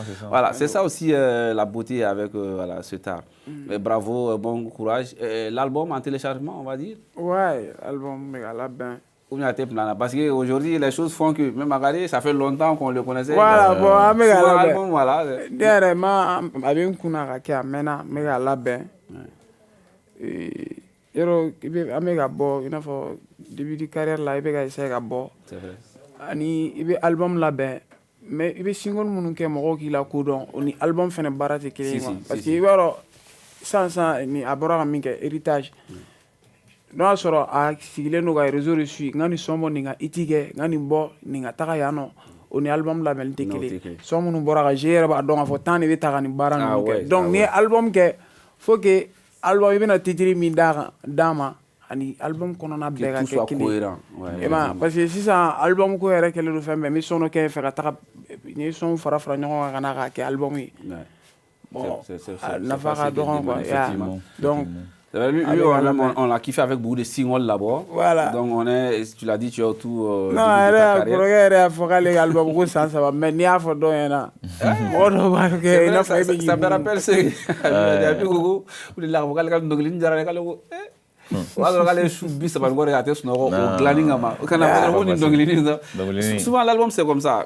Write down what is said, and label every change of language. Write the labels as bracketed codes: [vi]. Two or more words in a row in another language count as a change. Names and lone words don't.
[fr] Voilà, c'est ça aussi la beauté avec voilà, ce art. Mais bravo, bon courage. L'album en téléchargement, on va dire? Ouais, l'album, parce qu'aujourd'hui, les choses font que, même Magali, ça fait longtemps qu'on le connaissait. Voilà, bon, l'album, voilà. [bm] Derrière, avec yɔrɔ i bɛ an bɛ ka bɔ i n'a fɔ [fr] début de carrière [bm] la i bɛ ka essayer ka bɔ ani i bɛ album labɛn mais i bɛ single minnu kɛ mɔgɔw k'i la kodɔn o ni album fana baara tɛ kelen ye [fr] parce que [bm] i b'a dɔn sisan ni a bɔra ka min kɛ héritage n'o y'a sɔrɔ a sigilen don ka [fr] réseau de suit [bm] n ka nin son bɔ nin ka hit kɛ n ka nin bɔ nin ka taga yan nɔ o ni album labɛnni tɛ kelen ye son minnu bɔra ka je yɛrɛ b'a dɔn k'a fɔ [fr] temps de [bm] bɛ ta ka nin baara ninnu kɛ donc n'i ye album kɛ [fr] faut que [bm] album i bɛna titre min d'a ma ani album kɔnɔna bɛɛ ka kɛ kelen ye [fr] parce que [bm] sisan album ko yɛrɛ kɛlen don fɛn bɛɛ n bɛ son dɔ kɛ fɛ ka taga n ye son fara ɲɔgɔn kan ka na k'a kɛ album ye bon nafa ka dɔgɔn [fr] quoi donc lui, on a kiffé avec beaucoup de singles là-bas. Voilà. Donc on est, tu l'as dit, tu es autour de ta carrière. Mais il y a ça me rappelle ce souvent l'album c'est comme ça.